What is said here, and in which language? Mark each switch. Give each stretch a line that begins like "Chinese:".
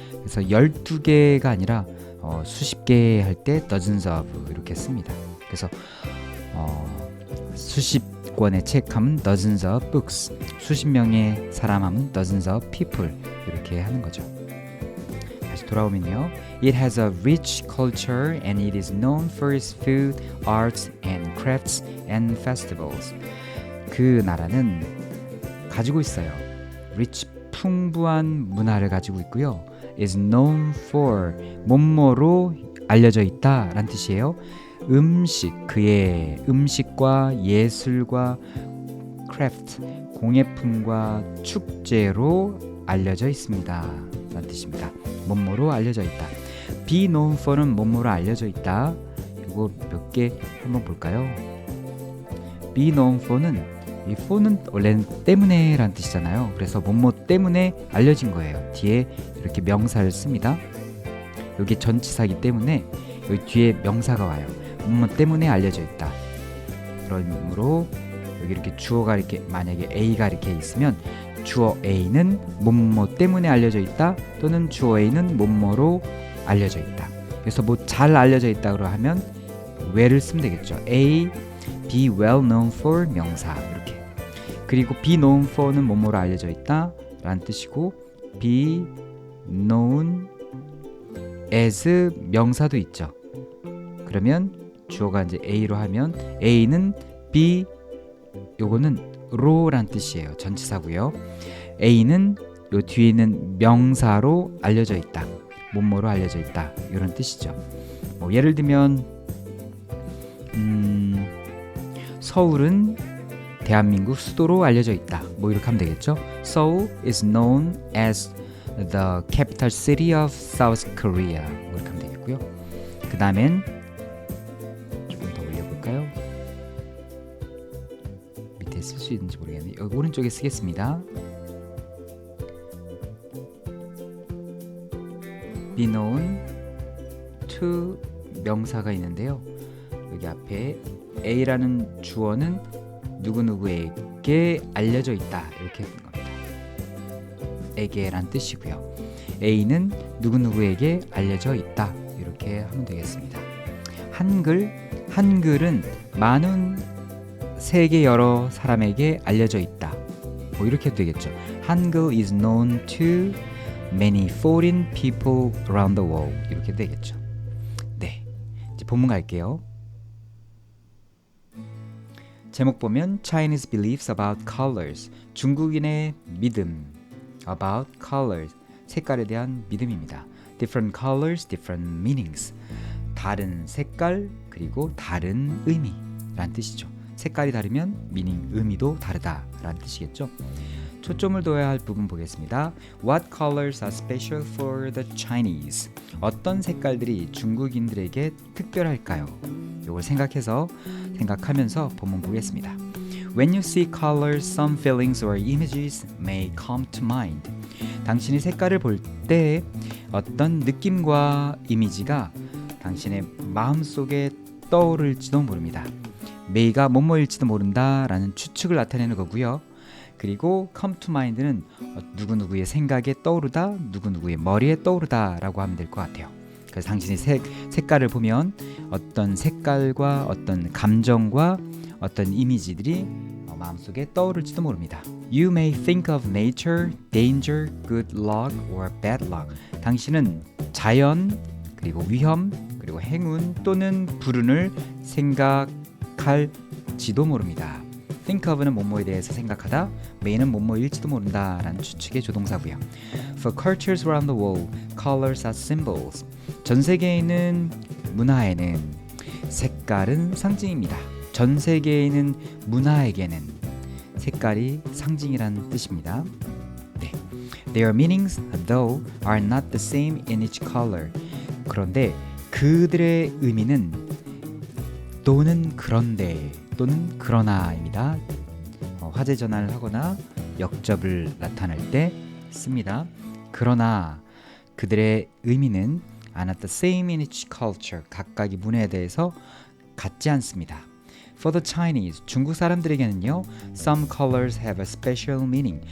Korean: 그래서 12개가 아니라 수십 개 할 때
English: dozens of
Korean: 이렇게 씁니다. 그래서 수십 권의 책 하면
English: dozens of books,
Korean: 수십 명의 사람 하면
English: dozens of people
Korean: 이렇게 하는 거죠. 다시 돌아오면요.
English: It has a rich culture and it is known for its food, arts and crafts and festivals.
Korean: 그 나라는 가지고 있어요. rich, 풍부한 문화를 가지고 있고요.
English: is known for,
Korean: 뭐뭐로 알려져 있다 라는 뜻이에요. 음식, 그의 음식과 예술과 craft, 공예품과 축제로 알려져 있습니다 라는 뜻입니다. 뭐뭐로 알려져 있다.
English: be known for
Korean: 는 뭐뭐로 알려져 있다. 이거 몇 개 한번 볼까요?
English: be known for
Korean: 는 이 for는 원래는 때문에 라는 뜻이잖아요. 그래서 뭐뭐 때문에 알려진 거예요. 뒤에 이렇게 명사를 씁니다. 여기 전치사기 때문에 여기 뒤에 명사가 와요. 뭐뭐 때문에 알려져 있다. 그러므로 여기 이렇게 주어가 이렇게 만약에 A가 이렇게 있으면 주어 A는 뭐뭐 때문에 알려져 있다 또는 주어 A는 뭐뭐로 알려져 있다. 그래서 뭐 잘 알려져 있다고 하면 where를 쓰면 되겠죠. A,
English: be well known for
Korean: 명사 이렇게. 그리고
English: be known for
Korean: 는 뭐뭐로 알려져 있다 라는 뜻이고
English: be known as
Korean: 명사도 있죠. 그러면 주어가 이제 A로 하면 A는 be 요거는 로란 뜻이에요. 전치사고요. A는 요 뒤에 있는 명사로 알려져 있다. 뭐뭐로 알려져 있다. 이런 뜻이죠. 뭐 예를 들면 서울은 대한민국 수도로 알려져 있다. 뭐 이렇게 하면 되겠죠.
English: Seoul is known as the capital city of South Korea.
Korean: 뭐 이렇게 하면 되겠고요. 그 다음엔 조금 더 올려볼까요? 밑에 쓸 수 있는지 모르겠네요. 여기 오른쪽에 쓰겠습니다.
English: be known to
Korean: 명사가 있는데요. 여기 앞에 A라는 주어는 누구누구에게 알려져 있다 이렇게 쓴 겁니다. 에게란 뜻이고요. A는 누구누구에게 알려져 있다 이렇게 하면 되겠습니다. 한글은 많은 세계 여러 사람에게 알려져 있다. 뭐 이렇게 해도 되겠죠.
English: 한글 is known to many foreign people around the world
Korean: 이렇게 되겠죠. 네, 이제 본문 갈게요. 제목 보면
English: Chinese beliefs about colors,
Korean: 중국인의 믿음
English: about colors,
Korean: 색깔에 대한 믿음입니다.
English: different colors, different meanings,
Korean: 다른 색깔 그리고 다른 의미라는 뜻이죠. 색깔이 다르면 meaning, 의미도 다르다라는 뜻이겠죠. 초점을 둬야 할 부분 보겠습니다.
English: What colors are special for the Chinese?
Korean: 어떤 색깔들이 중국인들에게 특별할까요? 이걸 생각하면서 본문 보겠습니다.
English: When you see colors, some feelings or images may come to mind.
Korean: 당신이 색깔을 볼 때 어떤 느낌과 이미지가 당신의 마음속에 떠오를지도 모릅니다. may가 뭐뭐일지도 모른다라는 추측을 나타내는 거고요. 그리고
English: come to mind
Korean: 는 누구누구의 생각에 떠오르다, 누구누구의 머리에 떠오르다 라고 하면 될 것 같아요. 그래서 당신이 색깔을 보면 어떤 색깔과 어떤 감정과 어떤 이미지들이 마음속에 떠오를지도 모릅니다.
English: You may think of nature, danger, good luck or bad luck.
Korean: 당신은 자연, 그리고 위험, 그리고 행운 또는 불운을 생각할지 생각할지도 모릅니다.
English: think of
Korean: 는 뭐뭐에 대해서 생각하다, may는 뭐뭐일지도 모른다 라는 추측의 조동사고요.
English: For cultures around the world, colors are symbols.
Korean: 전 세계에 있는 문화에는 색깔은 상징입니다. 전 세계에 있는 문화에게는 색깔이 상징이라는 뜻입니다. 네.
English: Their meanings, though, are not the same in each color.
Korean: 그런데 그들의 의미는 또는 그런데 또는 그러나입니다. 화제 전환을 하거나 역접을 나타낼 때 씁니다. 그러나 그들의 의미는
English: are not the same in each culture.
Korean: 각각의 문화에 대해서 같지 않습니다.
English: For the Chinese,
Korean: 중국 사람들에게는요,
English: some colors have a special meaning.